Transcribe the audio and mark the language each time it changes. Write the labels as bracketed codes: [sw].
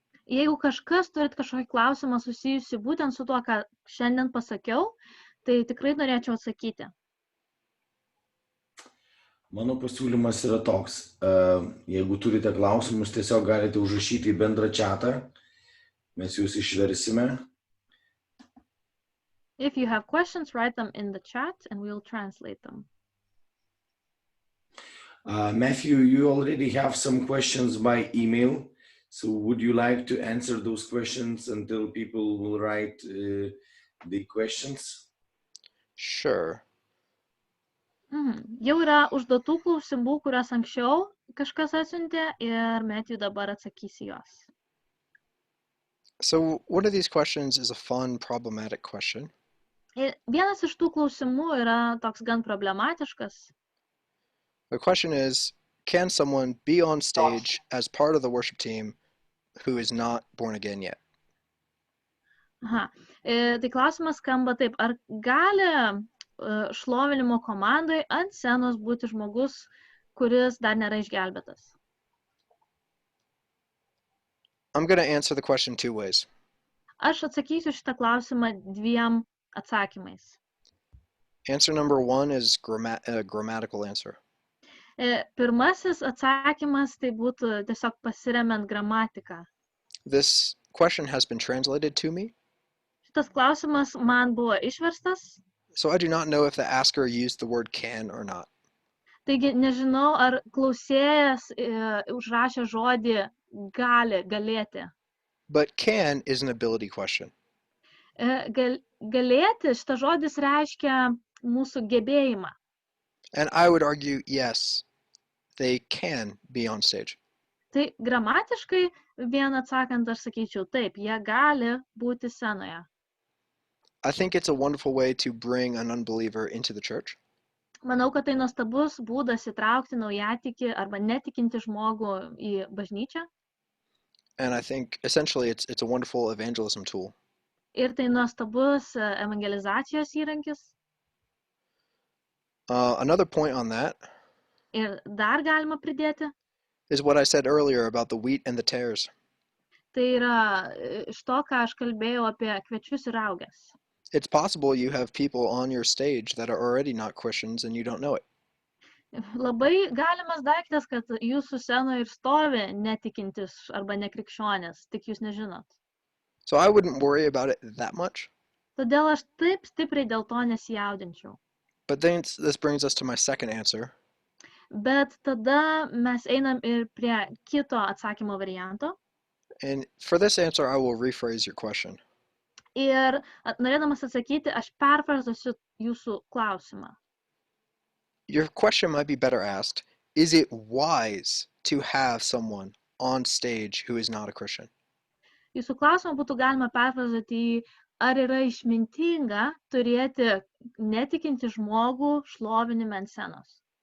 [lt] Jeigu kažkas turit kažkokį klausimą susijusi būtent su tuo, ką šiandien pasakiau, tai tikrai norėčiau atsakyti. Mano pasiūlymas yra toks. Jeigu turite klausimus, tiesiog galite užrašyti į bendrą chatą. Mes jūs išversime. [en] If you have questions, write them in the chat and we'll translate them. Matthew, you already have some questions by email. So would you like to answer those questions until people will write the questions? Sure. [lt] Jau yra užduotų klausimų, kuriuos anksčiau kažkas atsiuntė ir Matthew dabar atsakys į juos. [en] So one of these questions is a fun, problematic question. [lt] Ir vienas iš tų klausimų yra toks gan problematiškas. [en] The question is, can someone be on stage as part of the worship team who is not born again yet? [lt] Tai klausimas skamba taip, ar gali šlovinimo komandai ant scenos būti žmogus, kuris dar nėra išgelbėtas? [en] I'm going to answer the question two ways. [lt] Aš atsakysiu šitą klausimą dviem atsakymais. [en] Answer number one is a grammatical answer. [lt] Pirmasis atsakymas tai būtų tiesiog pasiremiant gramatiką. [en] This question has been translated to me, [lt] Šitas klausimas man buvo išverstas, [en] so I do not know if the asker used the word can or not. [lt] taigi nežinau, ar klausėjas užrašė žodį gali, galėti. [en] But can is an ability question. [lt] Galėti, šitas žodis reiškia mūsų gebėjimą. [en] And I would argue, yes, they can be on stage. [lt] Tai gramatiškai vien atsakant, aš sakyčiau, taip, jie gali būti scenoje. [en] I think it's a wonderful way to bring an unbeliever into the church. [lt] Manau, kad tai nuostabus būdas įtraukti naujatikį arba netikinti žmogų į bažnyčią. [en] And I think essentially it's a wonderful evangelism tool. [lt] Ir tai nuostabus evangelizacijos įrankis. [en] Another point on that [lt] Ir dar galima pridėti, [en] is what I said earlier about the wheat and the tares. [lt] tai yra iš to, ką aš kalbėjau apie kviečius ir raugės. [en] It's possible you have people on your stage that are already not Christians and you don't know it. [lt] Labai galimas daiktas, kad jūsų scenoje ir stovi netikintis arba nekrikščionis, tik jūs nežinot. [en] So I wouldn't worry about it that much. [lt] Todėl aš taip stipriai dėl to nesijaudinčiau. [en] But then this brings us to my second answer. [lt] Bet tada mes einam ir prie kito atsakymo varianto. [en] And for this answer, I will rephrase your question. [lt] Ir norėdamas atsakyti, aš perfrazuosiu jūsų klausimą. [en] Your question might be better asked, is it wise to have someone on stage who is not a Christian? [lt] Jūsų klausimą būtų galima perfrazuoti į, ar yra išmintinga turėti netikinti žmogų šlovinime ant scenos.